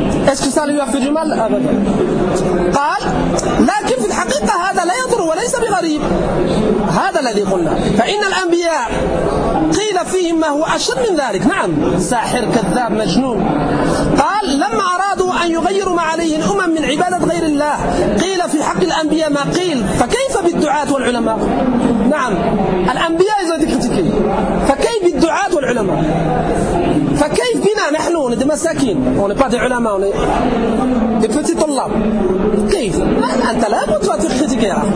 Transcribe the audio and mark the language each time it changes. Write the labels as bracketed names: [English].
[French] Est-ce que ça lui a fait du mal ? [Arabic] قال لكن في الحقيقة هذا لا يضر وليس بغريب هذا الذي قلنا فإن الأنبياء قيل فيهم ما هو أشد من ذلك نعم ساحر كذاب مجنون. قال لما أرادوا أن يغيروا ما عليه الأمم من عبادة غير الله قيل في حق الأنبياء ما قيل فكيف بالدعاة والعلماء نعم الأنبياء فكيف بالدعاة والعلماء فكيف بنا نحن ندي مساكين ونبادي علماء ونبادي [French] des petits tollabs. Qui est là, pour toi, tu es critiqué.